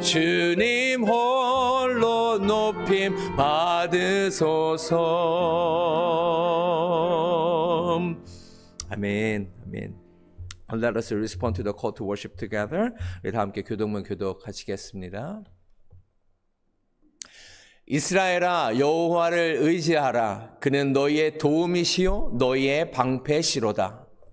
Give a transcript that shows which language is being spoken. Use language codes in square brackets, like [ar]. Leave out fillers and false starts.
[ko] 주님 홀로 높임 받으소서. 아멘. 아멘. [en] Let us respond to the call to worship together. [ko] 우리 다 함께 교동문 교독하시겠습니다. 이스라엘아, 여호와를 의지하라. 그는 너희의 도움이시요 너희의 방패시로다.